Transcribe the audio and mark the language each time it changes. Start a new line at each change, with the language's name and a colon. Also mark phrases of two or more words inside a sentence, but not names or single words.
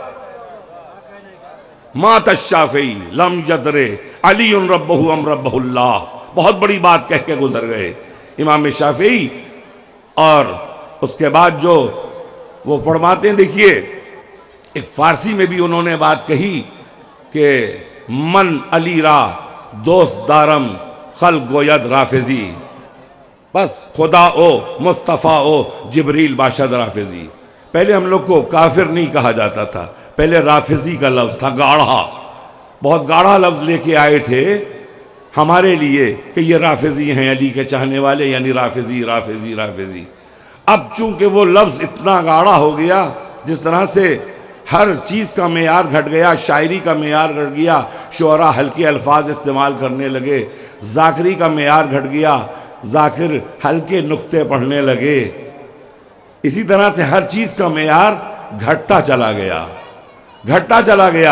Arabic: مات الشافعی لم یدر علی ربہ ام ربہ اللہ،
Urdu: بہت بڑی بات کہہ کے گزر گئے امام شافعی۔ اور اس کے بعد جو وہ فرماتے ہیں، دیکھیے ایک فارسی میں بھی انہوں نے بات کہی کہ
Persian: من علی را دوست دارم خلق گوید رافضی، بس خدا او مصطفیٰ او جبریل باشد رافضی۔
Urdu: پہلے ہم لوگ کو کافر نہیں کہا جاتا تھا، پہلے رافضی کا لفظ تھا، گاڑھا، بہت گاڑھا لفظ لے کے آئے تھے ہمارے لیے کہ یہ رافضی ہیں، علی کے چاہنے والے، یعنی رافضی رافضی رافضی۔ اب چونکہ وہ لفظ اتنا گاڑھا ہو گیا، جس طرح سے ہر چیز کا معیار گھٹ گیا، شاعری کا معیار گھٹ گیا، شعراء ہلکے الفاظ استعمال کرنے لگے، ذاکری کا معیار گھٹ گیا، ذاکر ہلکے نکتے پڑھنے لگے، اسی طرح سے ہر چیز کا معیار گھٹتا چلا گیا۔